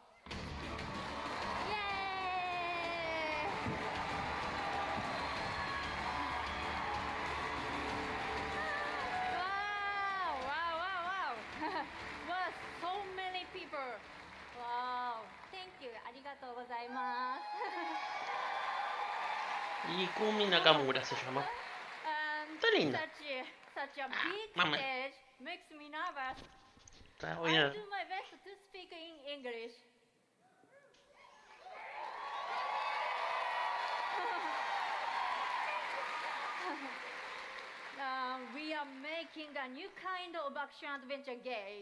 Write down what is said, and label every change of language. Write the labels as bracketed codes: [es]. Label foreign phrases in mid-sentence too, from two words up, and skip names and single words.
[en] Wow. Wow, so many people. Wow, thank you. [ja] ありがとうございます。 [es] Ikumi Nakamura se llama. Está linda. [en] Such a big [es] Mamá. [en] stage makes me nervous. [es] Está [en] I'll [es] buena. [en] do my best to speak in English. We are making a new kind of action-adventure game.